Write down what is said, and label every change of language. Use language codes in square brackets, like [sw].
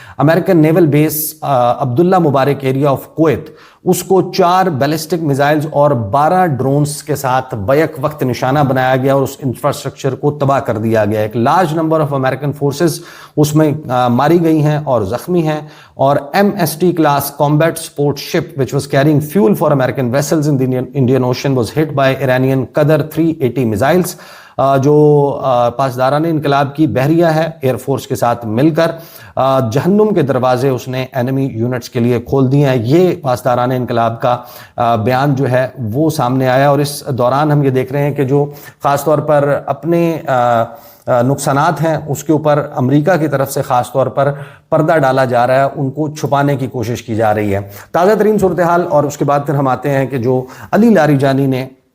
[ur] American naval base Abdullah Mubarak area of Kuwait, اس کو 4 ballistic missiles اور 12 drones کے ساتھ بیک وقت نشانہ بنایا گیا اور اس انفراسٹرکچر کو تباہ کر دیا گیا. ایک large number of American forces اس میں ماری گئی ہیں اور زخمی ہیں. [en] اور MST class combat support ship which was carrying fuel for American vessels in the Indian Ocean was hit by Iranian Qadr 380 missiles. [ur] جو پاسداران انقلاب کی بحریہ ہے ایئر فورس کے ساتھ مل کر جہنم کے دروازے اس نے اینمی یونٹس کے لیے کھول دیے ہیں. یہ پاسداران انقلاب کا بیان جو ہے وہ سامنے آیا. اور اس دوران ہم یہ دیکھ رہے ہیں کہ جو خاص طور پر اپنے نقصانات ہیں اس کے اوپر امریکہ کی طرف سے خاص طور پر پردہ ڈالا جا رہا ہے, ان کو چھپانے کی کوشش کی جا رہی ہے. تازہ ترین صورتحال, اور اس کے بعد پھر ہم آتے ہیں کہ جو علی لاریجانی نے